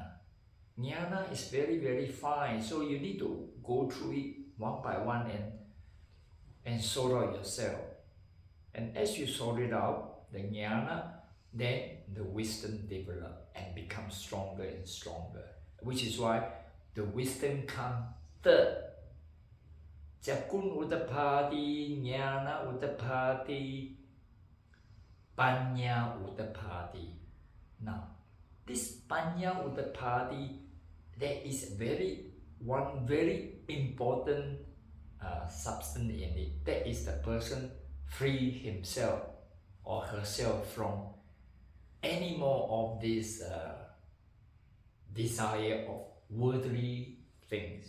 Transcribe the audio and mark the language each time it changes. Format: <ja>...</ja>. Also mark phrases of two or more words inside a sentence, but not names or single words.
<en>Jnana is very, very fine, so you need to go through it one by one and sort out yourself. And as you sort it out, the jnana, then the wisdom develops and becomes stronger and stronger. Which is why the wisdom comes third.</en> <pi>Cakkhum udapati, jnana udapati, panna udapati.</pi> <en>Now, this</en> <pi>panna udapati,</pi> <en>there is one very important substance in it. That is the person free himself or herself from any more of this desire of worldly things.</en>